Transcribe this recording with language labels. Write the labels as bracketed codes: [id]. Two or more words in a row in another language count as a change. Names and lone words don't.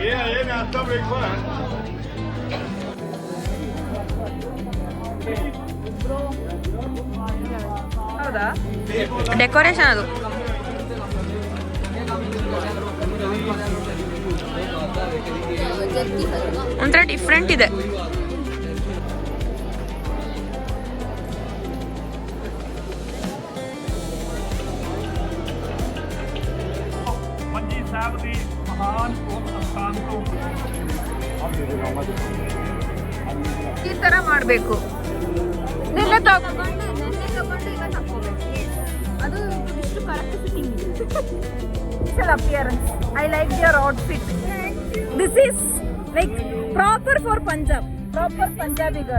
[kn] ಹೌದಾ ಡೆಕೋರೇಷನ್ ಅದು ಒಂಥರ ಡಿಫ್ರೆಂಟ್ ಇದೆ. [pa] ਮੰਜੀ ਸਾਹਿਬ ਦੀ ਮਹਾਨ ਉਸ ਸਥਾਨ ਤੋਂ [kn] ಈ ತರ ಮಾಡಬೇಕು. ನೆನ್ನೆ ತಗೊಂಡು ಅದು ಇಷ್ಟು [en] correct fitting [kn] ಇದೆ. [en] appearance I like your outfit. this is like proper for Punjab, proper Punjabi girl.